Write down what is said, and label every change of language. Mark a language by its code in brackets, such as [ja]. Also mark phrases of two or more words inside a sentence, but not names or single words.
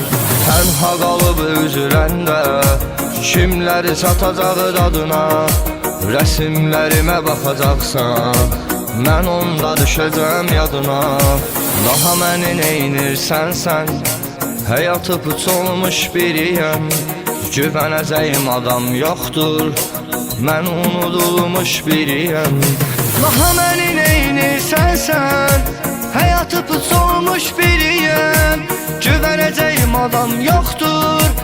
[az] Tənha qalıb üzüləndə kimləri satacaq dadına. Rəsimlərimə baxacaqsan. Mən onda düşəcəm yadına. Daha məni neynirsən sən. Həyatı put olmuş biriyim. [tr] Güveneceğim adam yoktur. Ben unudulmuş biriyim. Daha beni neynirsen sen. Hayatı put olmuş biriyim. Güveneceğim adam yoktur.